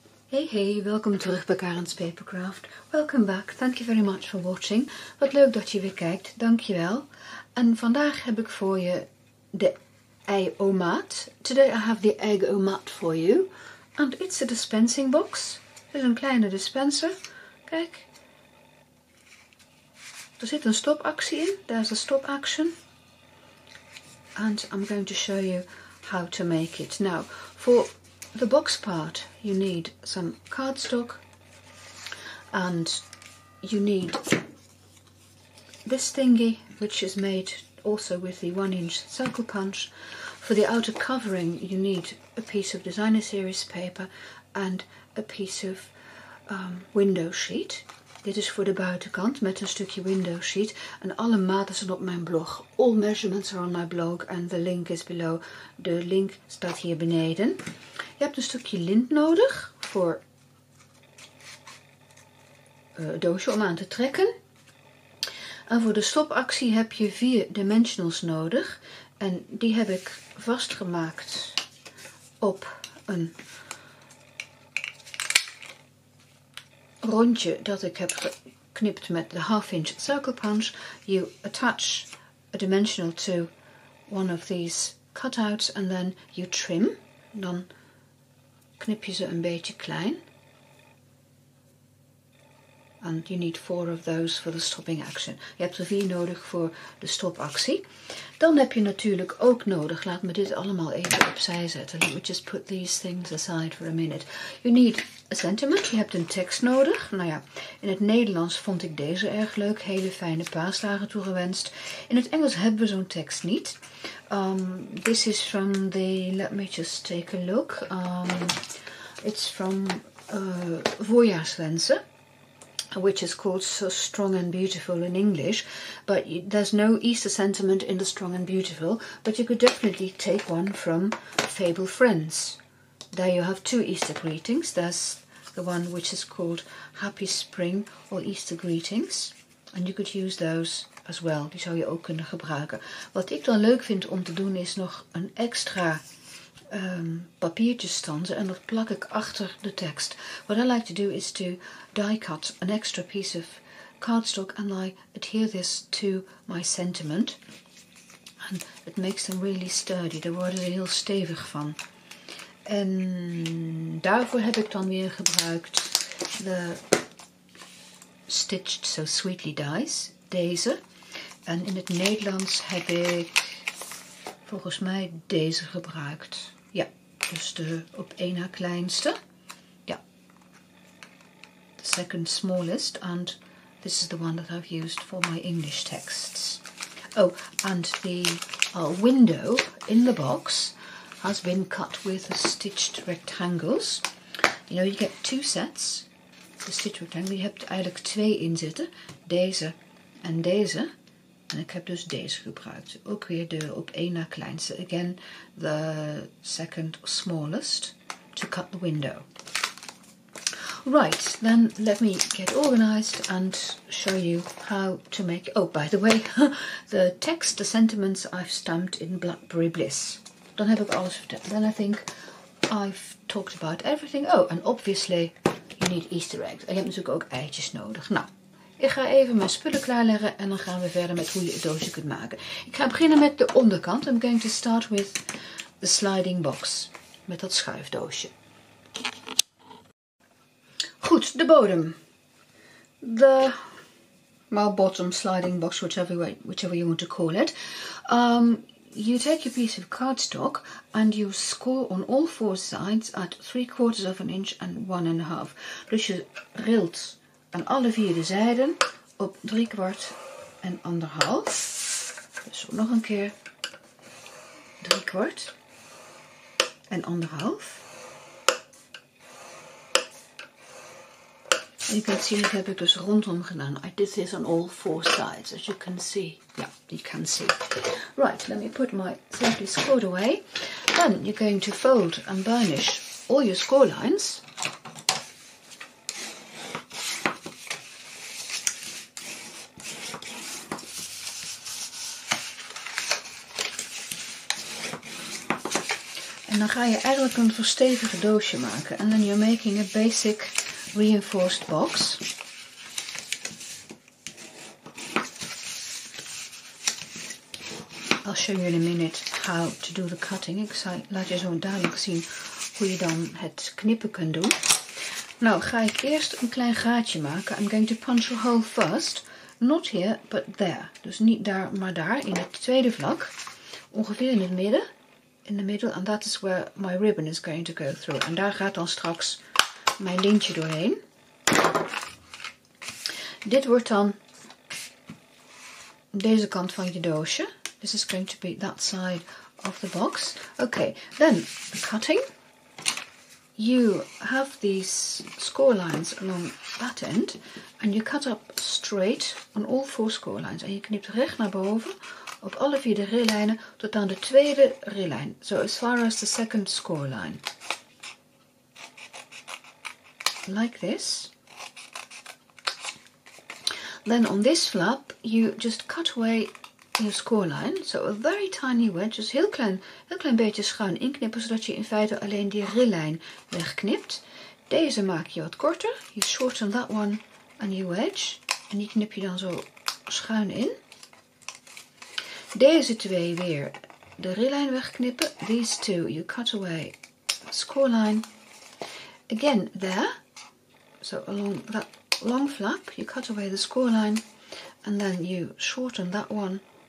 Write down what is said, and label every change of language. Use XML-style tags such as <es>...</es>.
<nl>Hey, welkom terug bij Karin's Papercraft.</nl> <en>Welcome back, thank you very much for watching.</en> <nl>Wat leuk dat je weer kijkt, dankjewel. En vandaag heb ik voor je de ei-o-maat.</nl> <en>Today I have the egg-o-maat for you. And it's a dispensing box.</en> <nl>Het is een kleine dispenser. Kijk. Er zit een stopactie in.</nl> <en>There's a stop action. And I'm going to show you how to make it. Now, for the box part, you need some cardstock and you need this thingy, which is made also with the 1-inch circle punch. For the outer covering, you need a piece of designer series paper and a piece of window sheet.</en> <nl>Dit is voor de buitenkant met een stukje window sheet. En alle maten zijn op mijn blog.</nl> <en>All measurements are on my blog and the link is below.</en> <nl>De link staat hier beneden. Je hebt een stukje lint nodig voor het doosje om aan te trekken. En voor de stopactie heb je 4 dimensionals nodig. En die heb ik vastgemaakt op een rondje dat ik heb geknipt met de 1/2-inch circle punch.</nl> <en>You attach a dimensional to one of these cutouts and then you trim.</en> <nl>Dan knip je ze een beetje klein.</nl> <en>And you need 4 of those for the stopping action.</en> <nl>Je hebt er 4 nodig voor de stopactie. Dan heb je natuurlijk ook nodig, laat me dit allemaal even opzij zetten.</nl> <en>Let me just put these things aside for a minute. You need a sentiment,</en> <nl>je hebt een tekst nodig. Nou ja, in het Nederlands vond ik deze erg leuk, hele fijne paaslagen toegewenst. In het Engels hebben we zo'n tekst niet.</nl> <en>This is from the, let me just take a look. It's from Voorjaarswensen, which is called So Strong and Beautiful in English, but there's no Easter sentiment in the Strong and Beautiful, but you could definitely take one from Fable Friends. There you have 2 Easter greetings. There's the one which is called Happy Spring or Easter Greetings, and you could use those as well.</en> <nl>Die zou je ook kunnen gebruiken. Wat ik dan leuk vind om te doen is nog een extra papiertje stanzen en dat plak ik achter de tekst.</nl> <en>What I like to do is to die cut an extra piece of cardstock and I adhere this to my sentiment. And it makes them really sturdy.</en> <nl>Daar worden ze heel stevig van. En daarvoor heb ik dan weer gebruikt de Stitched So Sweetly dies. Deze. En in het Nederlands heb ik volgens mij deze gebruikt. Ja, dus de op 1 na kleinste. Ja.</nl> <en>The second smallest. And this is the one that I've used for my English texts. Oh, and the window in the box has been cut with the stitched rectangles. You know, you get 2 sets. The stitched rectangle.</en> <nl>Je hebt eigenlijk 2 in zitten. Deze en deze. En ik heb dus deze gebruikt. Ook weer de op 1 na kleinste.</nl> <en>Again, the second smallest to cut the window. Right, then let me get organized and show you how to make... Oh, by the way, the text, the sentiments I've stamped in Blackberry Bliss.</en> <nl>Dan heb ik alles verteld.</nl> <en>Then I think I've talked about everything. Oh, and obviously you need Easter eggs.</en> <nl>En je hebt natuurlijk ook eitjes nodig. Nou. Ik ga even mijn spullen klaarleggen en dan gaan we verder met hoe je het doosje kunt maken. Ik ga beginnen met de onderkant.</nl> <en>I'm going to start with the sliding box.</en> <nl>Met dat schuifdoosje. Goed, de bodem.</nl> <en>The bottom sliding box, whichever you want to call it. You take your piece of cardstock and you score on all 4 sides at 3/4 of an inch and 1.5.</en> <nl>Dus je rilt aan alle 4 de zijden op 3/4 en 1,5. Dus nog een keer 3/4 en 1,5. En je kunt zien, dat heb ik dus rondom gedaan.</nl> <en>I did this on all 4 sides, as you can see. Yeah, you can see. Right, let me put my simply scored away. Then you're going to fold and burnish all your score lines.</en> <nl>En dan ga je eigenlijk een verstevigde doosje maken.</nl> <en>And then you're making a basic reinforced box. I'll show you in a minute how to do the cutting.</en> <nl>Ik laat je zo dadelijk zien hoe je dan het knippen kunt doen. Nou ga ik eerst een klein gaatje maken.</nl> <en>I'm going to punch a hole first. Not here, but there.</en> <nl>Dus niet daar, maar daar, in het tweede vlak. Ongeveer in het midden.</nl> <en>In the middle, and that is where my ribbon is going to go through.</en> <nl>En daar gaat dan straks mijn lintje doorheen. Dit wordt dan deze kant van je doosje.</nl> <en>This is going to be that side of the box. Okay, then the cutting. You have these score lines along that end. And you cut up straight on all 4 score lines.</en> <nl>En je knipt recht naar boven op alle 4 de rillijnen tot aan de tweede rillijn.</nl> <en>So as far as the second score line. Like this. Then on this flap you just cut away your score line. So a very tiny wedge.</en> <nl>Dus heel klein beetje schuin inknippen, zodat je in feite alleen die rillijn wegknipt. Deze maak je wat korter.</nl> <en>You shorten that one and you wedge.</en> <nl>En die knip je dan zo schuin in. Deze twee weer de rillijn wegknippen.</nl> <en>These two you cut away score line. Again there. So along that long flap you cut away the score line. And then you shorten that one.</en>